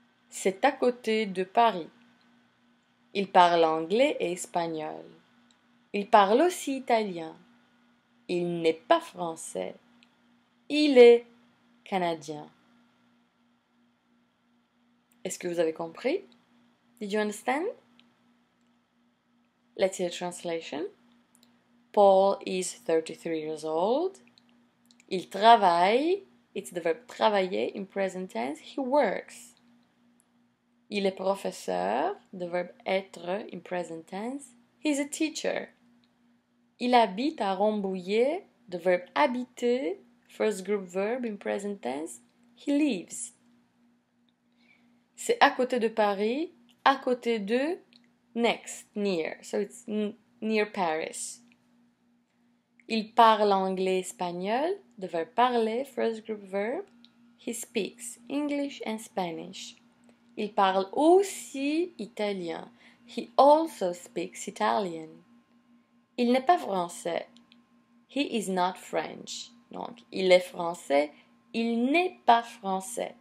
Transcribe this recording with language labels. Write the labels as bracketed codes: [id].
[fr] C'est à côté de Paris. Il parle anglais et espagnol. Il parle aussi italien. Il n'est pas français. Il est canadien. Est-ce que vous avez compris? [en] Did you understand? Let's see the translation. Paul is 33 years old. [fr] Il travaille. [en] It's the verb travailler in present tense. He works. [fr] Il est professeur. [en] The verb être in present tense. He's a teacher. [fr] Il habite à Rambouillet. [en] The verb habiter, first group verb in present tense. He lives. [fr] C'est à côté de Paris. [en] À côté de, next, near. So it's near Paris. [fr] Il parle anglais espagnol. [en] The verb parler, first group verb. He speaks English and Spanish. [fr] Il parle aussi italien. [en] He also speaks Italian. [fr] Il n'est pas français. [en] He is not French. [fr] Donc, il est français. Il n'est pas français.